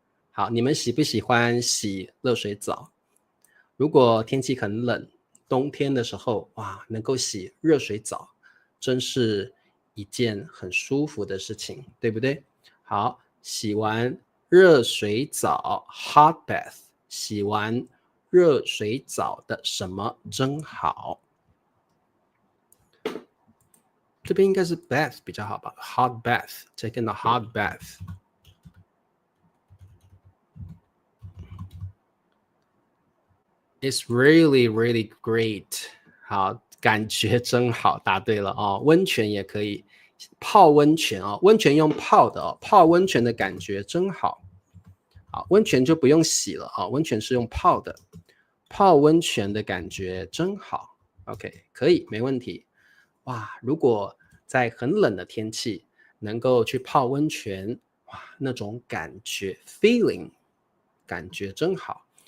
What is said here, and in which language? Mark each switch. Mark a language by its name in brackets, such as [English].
[Chinese] 好，你们喜不喜欢洗热水澡？如果天气很冷，冬天的时候，哇，能够洗热水澡，真是一件很舒服的事情，对不对？好，洗完热水澡 hot bath，洗完热水澡的什么真好。这边应该是 bath 比较好吧， hot bath， taking a hot bath。 [English] It's really really great。 [Chinese] 好，感觉真好，答对了哦。温泉也可以，泡温泉哦，温泉用泡的哦，泡温泉的感觉真好。好，温泉就不用洗了哦，温泉是用泡的，泡温泉的感觉真好。 OK， 可以，没问题。哇，如果在很冷的天气能够去泡温泉，哇，那种感觉 feeling 感觉真好。